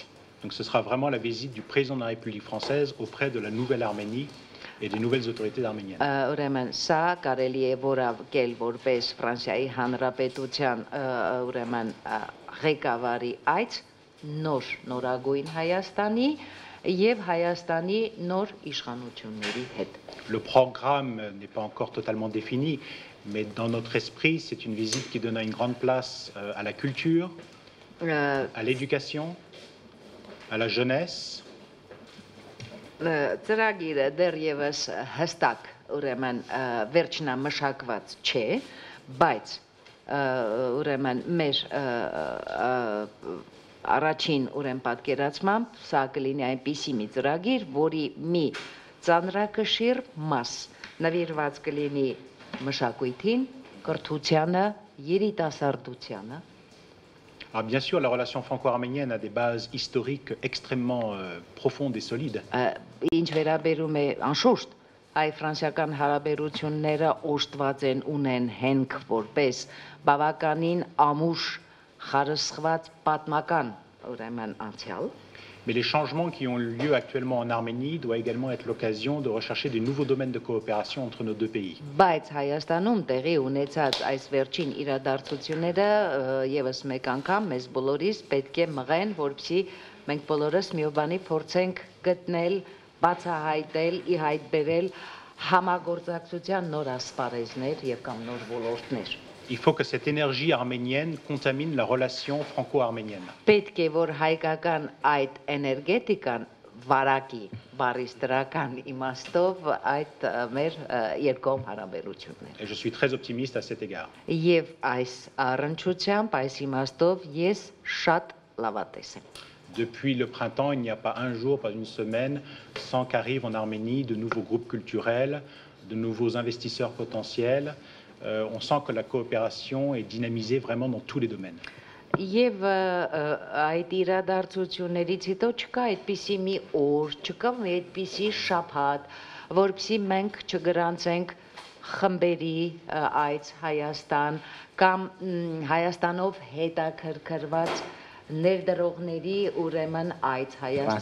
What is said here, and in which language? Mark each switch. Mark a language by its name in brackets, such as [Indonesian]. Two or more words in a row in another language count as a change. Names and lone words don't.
[French] Donc ce sera vraiment la visite du président de la République française auprès de la nouvelle Arménie et des nouvelles autorités arméniennes. [Armenian] Ուրեմն սա կարելի է որակել որպես Ֆրանսիայի Հանրապետության ուրեմն ղեկավարի այց նորագույն Հայաստանի եւ Հայաստանի նոր իշխանությունների հետ։ [French] Le programme n'est pas encore totalement défini, mais dans notre esprit, c'est une visite qui donne une grande place à la culture, à l'éducation, à la jeunesse. [Armenian] Ծրագիրը դեռևս հստակ ուրեմն վերջնամշակված չէ, բայց ուրեմն մեր առաջին ուրեմն պատկերացմամբ սա կլինի այնպիսի մի ծրագիր, որի մի ծանրակշիռ մաս նվիրված կլինի մշակույթին, կրթությանը, երիտասարդությանը։ [French] Alors bien sûr, la relation franco-arménienne a des bases historiques extrêmement profondes et solides. [Armenian] Ինչ վերաբերում է անշուշտ հայ-ֆրանսիական հարաբերությունները օժտված են ունեն հենք որպես բավականին ամուր խարսխված պատմական ուրեմն անցյալ։ [French] Mais les changements qui ont lieu actuellement en Arménie doivent également être l'occasion de rechercher de nouveaux domaines de coopération entre nos deux pays. [Armenian] Բայց Հայաստանում տեղի ունեցած այս վերջին իրադարձությունները եւս մեկ անգամ մեզ բոլորիս պետք է մղեն, որպեսզի մենք բոլորս մի բանի փորձենք գտնել, բացահայտել, ի հայտ բերել համագործակցության նոր ասպարեզներ եւ կամ նոր ոլորտներ։ [French] Il faut que cette énergie arménienne contamine la relation franco-arménienne. [Armenian] Պետք է որ հայկական այդ էներգետիկան վարակի բարիստրական իմաստով այդ մեր երկկողմ հարաբերություններ։ [French] Et je suis très optimiste à cet égard. [Armenian] Եվ այս առնչությամբ, այս իմաստով ես շատ լավատես եմ։ [French] Depuis le printemps, il n'y a pas un jour, pas une semaine, sans qu'arrivent en Arménie de nouveaux groupes culturels, de nouveaux investisseurs potentiels. On sent que la coopération est dynamisée vraiment dans tous les domaines. [Armenian] Եվ այդ իրադարձություններից հետո չկա այդպիսի մի օր, չկա մի այդպիսի շաբաթ, որպեսզի մենք չգրանցենք խմբերի այց Հայաստան կամ Հայաստանով հետաքրքրված ներդրողների ուրեմն այց Հայաստան։